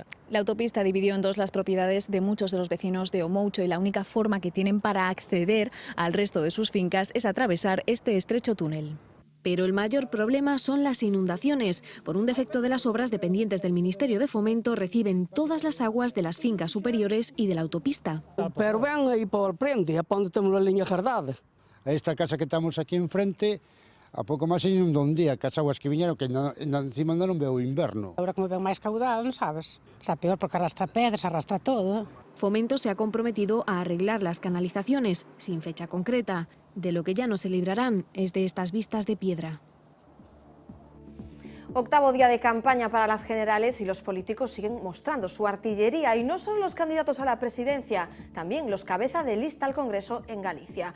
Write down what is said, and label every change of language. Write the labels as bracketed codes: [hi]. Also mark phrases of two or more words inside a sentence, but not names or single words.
[es] La autopista dividió en dos las propiedades de muchos de los vecinos de Omoucho y la única forma que tienen para acceder al resto de sus fincas es atravesar este estrecho túnel. Pero el mayor problema son las inundaciones. Por un defecto de las obras, dependientes del Ministerio de Fomento reciben todas las aguas de las fincas superiores y de la autopista. [gl] Pero ven aí por frente, a onde temos a liña jardada. Esta casa que estamos aquí enfrente, a pouco máis se inundou un día, que as aguas que viñeron, que encima non veo o inverno. Agora como ven máis caudal, non sabes? Xa peor porque arrastra pedras, arrastra todo. [es] Fomento se ha comprometido a arreglar las canalizaciones, sin fecha concreta. De lo que ya no se librarán es de estas vistas de piedra. Octavo día de campaña para las generales y los políticos siguen mostrando su artillería, y no solo los candidatos a la presidencia, también los cabeza de lista al Congreso en Galicia.